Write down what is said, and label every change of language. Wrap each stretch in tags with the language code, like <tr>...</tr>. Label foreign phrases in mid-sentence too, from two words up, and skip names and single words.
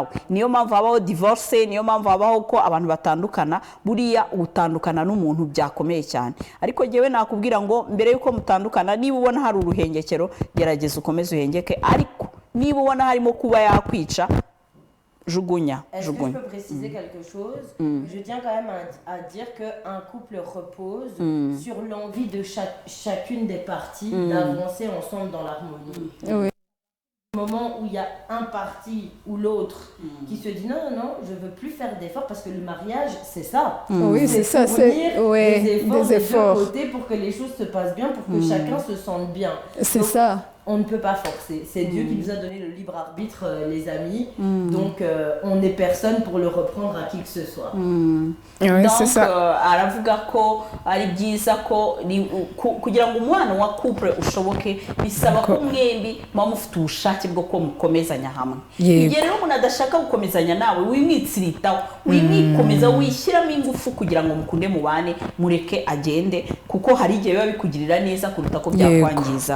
<rw>Niyo mpamvu habaho divorce, niyo mpamvu habaho ko abantu batandukana. Buriya utandukana n'umuntu byakomeye cyane, ariko jewe nakubwira ngo mbere yuko mutandukana, niba ubona hari uruhengekero, gerageza ukomeze uhengeke, ariko niba ubona harimo kuba yakwica, jugunya.</rw> <fr>Est-ce que je peux préciser quelque chose? Je tiens quand même à dire qu'un couple repose sur l'envie de chacune des parties d'avancer ensemble dans l'harmonie. Au moment où il y a un parti ou l'autre qui se dit non, je veux plus faire d'efforts, parce que le mariage, c'est ça. C'est ça, c'est des efforts de deux côtés pour que les choses se passent bien, pour que chacun se sente bien. C'est ça. On ne peut pas forcer. C'est Dieu qui nous a donné le libre arbitre, les amis. Donc, on n'est personne pour le reprendre à qui que ce soit. Donc,</fr> <rw>aravuga ko ari byiza ko kugira ngo umwana wa couple ushoboke bisaba ko mwembi mufite ubushake bwo ko mukomezanya hamwe. Igihe rero umuntu adashaka gukomezanya nawe, wimwitsiritaho, wimwikomeza, wishyiramo ingufu kugira ngo mukunde mubane, mureke agende, kuko hari igihe biba bikugirira neza kuruta ko byakwangiza.</rw>